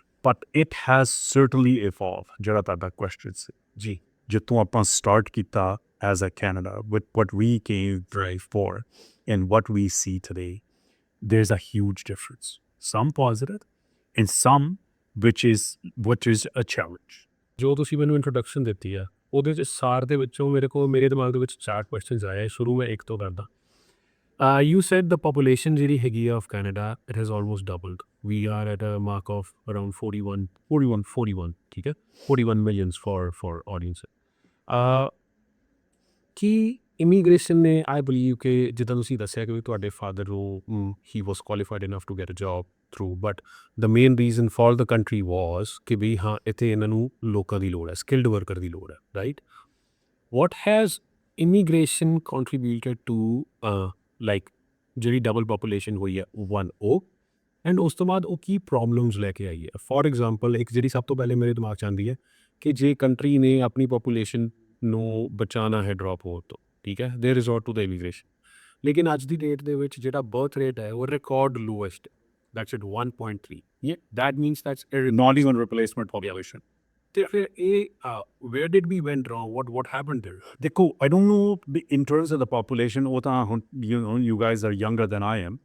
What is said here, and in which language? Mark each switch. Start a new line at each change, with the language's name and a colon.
English: But it has certainly evolved.
Punjabi: ਜਿਹੜਾ ਤੁਹਾਡਾ question ਸੀ ਜੀ, ਜਿੱਥੋਂ ਆਪਾਂ start ਕੀਤਾ
English: as a Canada, with what we came for and what we see today, there's a huge difference. Some positive and some which is a challenge.
Punjabi: ਜੋ ਤੁਸੀਂ ਮੈਨੂੰ introduction ਦਿੱਤੀ ਆ, ਉਹਦੇ 'ਚ ਸਾਰ ਦੇ ਵਿੱਚੋਂ ਮੇਰੇ ਦਿਮਾਗ ਦੇ ਵਿੱਚ 4 ਕੁਐਸਚਨਸ ਆਏ. ਸ਼ੁਰੂ ਮੈਂ ਇੱਕ ਤੋਂ ਕਰਦਾ.
English: You said the population
Punjabi: ਜਿਹੜੀ ਹੈਗੀ ਆ
English: of Canada, it has almost doubled. We are at a mark of around 41, ਠੀਕ ਹੈ, 41 millions for audience.
Punjabi: Ki immigration ਨੇ, ਆਈ ਬਲੀਵ ਕਿ ਜਿੱਦਾਂ ਤੁਸੀਂ ਦੱਸਿਆ ਕਿ ਤੁਹਾਡੇ ਫਾਦਰ ਨੂੰ ਹੀ
English: was qualified enough to get a job through, but the main reason for the country was
Punjabi: ਕਿ ਵੀ ਹਾਂ ਇੱਥੇ ਇਹਨਾਂ ਨੂੰ ਲੋਕਾਂ ਦੀ ਲੋੜ ਹੈ, ਸਕਿਲਡ ਵਰਕਰ ਦੀ ਲੋੜ ਹੈ, right?
English: what has immigration contributed to like
Punjabi: ਜਿਹੜੀ ਡਬਲ ਪਾਪੂਲੇਸ਼ਨ ਹੋਈ ਹੈ ਵਨ ਉਹ, ਐਂਡ ਉਸ ਤੋਂ ਬਾਅਦ ਉਹ ਕੀ ਪ੍ਰੋਬਲਮਸ ਲੈ ਕੇ ਆਈ ਹੈ? ਫੋਰ ਐਗਜ਼ਾਮਪਲ, ਇੱਕ ਜਿਹੜੀ ਸਭ ਤੋਂ ਪਹਿਲੇ ਮੇਰੇ ਦਿਮਾਗ 'ਚ ਆਉਂਦੀ ਹੈ ਕਿ ਜੇ ਕੰਟਰੀ ਨੇ ਆਪਣੀ ਪਾਪੂਲੇਸ਼ਨ ਨੂੰ ਬਚਾਉਣਾ ਹੈ ਡਰੋਪ ਹੋਣ ਤੋਂ, ਠੀਕ ਹੈ,
English: ਦੇ resort to the immigration.
Punjabi: ਲੇਕਿਨ ਅੱਜ ਦੀ ਡੇਟ ਦੇ ਵਿੱਚ ਜਿਹੜਾ ਬਰਥ ਰੇਟ ਹੈ ਉਹ record lowest, that's it 1.3.
English: That means that's Not even replacement population. ਤੇ ਫਿਰ ਇਹ where did we went wrong, what happened there? ਦੇਖੋ, I don't know in terms of the population,
Punjabi: ਉਹ ਤਾਂ ਹੁਣ
English: you guys are younger than I am.